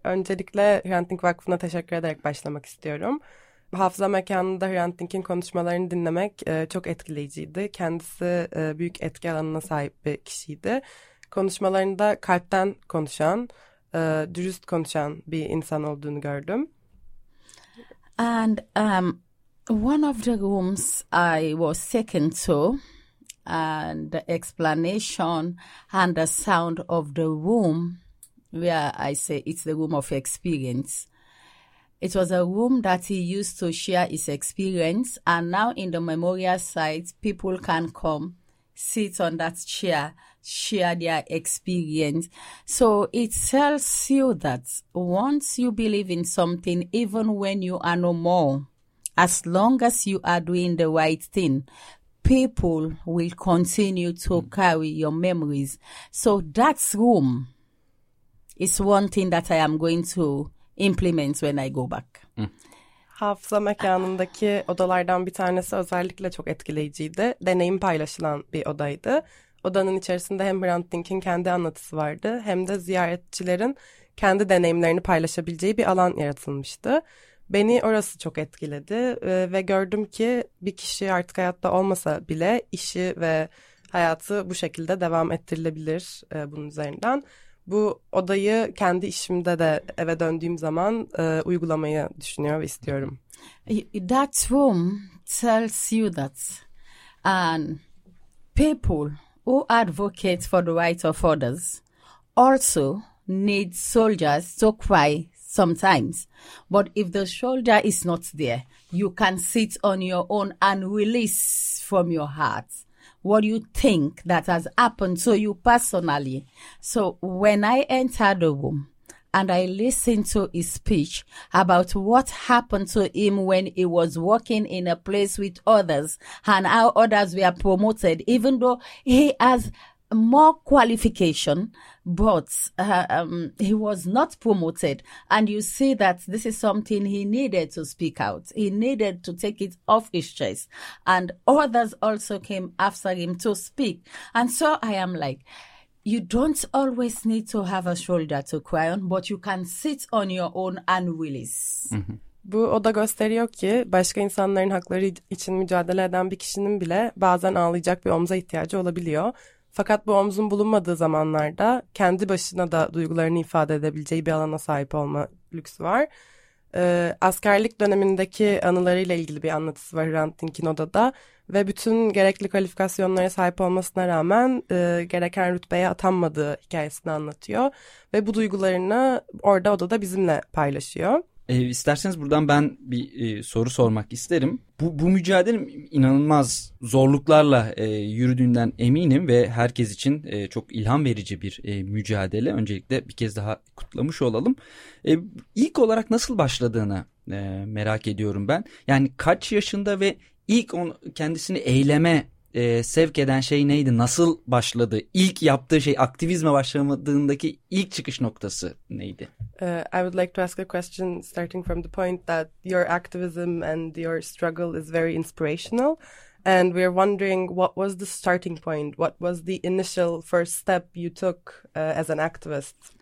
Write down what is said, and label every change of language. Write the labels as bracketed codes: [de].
[tr] Öncelikle Hrant Dink Vakfı'na teşekkür ederek başlamak istiyorum. Hafıza mekanında Hrant Dink'in konuşmalarını dinlemek çok etkileyiciydi. Kendisi büyük etki alanına sahip bir kişiydi. Konuşmalarında kalpten konuşan, dürüst konuşan bir insan olduğunu gördüm. [en] And one of the rooms I was taken to, and the explanation and the sound of the room where I say it's the room of experience. It was a room that he used to share his experience, and now in the memorial site, people can come, sit on that chair, share their experience. So it tells you that once you believe in something, even when you are no more, as long as you are doing the right thing, people will continue to carry your memories. So that room is one thing that I am going to implement when I go back. [tr] Hafıza mekanındaki odalardan bir tanesi özellikle çok etkileyiciydi. Deneyim paylaşılan bir odaydı. Odanın içerisinde hem Hrant Dink'in kendi anlatısı vardı, hem de ziyaretçilerin kendi deneyimlerini paylaşabileceği bir alan yaratılmıştı. Beni orası çok etkiledi ve gördüm ki bir kişi artık hayatta olmasa bile işi ve hayatı bu şekilde devam ettirilebilir bunun üzerinden. Bu odayı kendi işimde de eve döndüğüm zaman uygulamayı düşünüyorum ve istiyorum. [en] That room tells you that people who advocate for the rights of others also need soldiers to cry sometimes. But if the soldier is not there, you can sit on your own and release from your heart what you think that has happened to you personally. So when I entered the room and I listened to his speech about what happened to him when he was working in a place with others and how others were promoted, even though he has more qualification, but he was not promoted. And you see that this is something he needed to speak out. He needed to take it off his chest. And others also came after him to speak. And so I am like, you don't always need to have a shoulder to cry on, but you can sit on your own and release. [tr] Bu oda gösteriyor ki başka insanların hakları için mücadele eden bir kişinin bile bazen ağlayacak bir omza ihtiyacı olabiliyor. Fakat bu omzun bulunmadığı zamanlarda kendi başına da duygularını ifade edebileceği bir alana sahip olma lüksü var. Askerlik dönemindeki anılarıyla ilgili bir anlatısı var Hrant Dink'in odada. Ve bütün gerekli kalifikasyonlara sahip olmasına rağmen gereken rütbeye atanmadığı hikayesini anlatıyor. Ve bu duygularını orada odada bizimle paylaşıyor. İsterseniz buradan ben bir soru sormak isterim. Bu mücadele inanılmaz zorluklarla yürüdüğünden eminim ve herkes için çok ilham verici bir mücadele. Öncelikle bir kez daha kutlamış olalım. İlk olarak nasıl başladığını merak ediyorum ben. Yani kaç yaşında ve ilk kendisini eyleme sevk eden şey neydi? Nasıl başladı? İlk yaptığı şey, aktivizme başlamadığındaki ilk çıkış noktası neydi? [en] I would like to ask a question starting from the point that your activism and your struggle is very inspirational. And we're wondering what was the starting point? What was the initial first step you took as an activist?